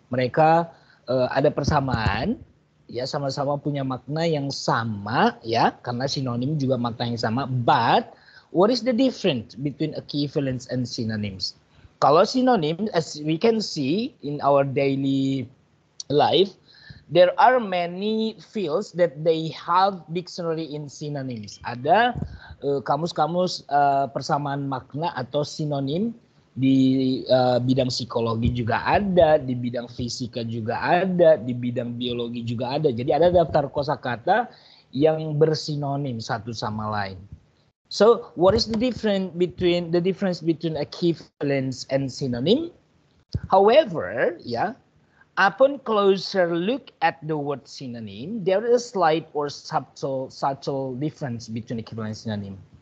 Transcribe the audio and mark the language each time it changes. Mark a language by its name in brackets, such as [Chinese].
[Indonesian] Mereka ada persamaan, ya, sama-sama punya makna yang sama, ya, karena sinonim juga makna yang sama. [English] But what is the difference between equivalents and synonyms? [Indonesian] Kalau sinonim, [English] as we can see in our daily life, there are many fields that they have dictionary in synonyms. [Indonesian] Ada kamus-kamus persamaan makna atau sinonim. Di bidang psikologi juga ada, di bidang fisika juga ada, di bidang biologi juga ada. Jadi ada daftar kosakata yang bersinonim satu sama lain. [English] So, what is the difference between equivalence and synonym? However, yeah, upon closer look at the word synonym, there is a slight or subtle difference between equivalent and synonym.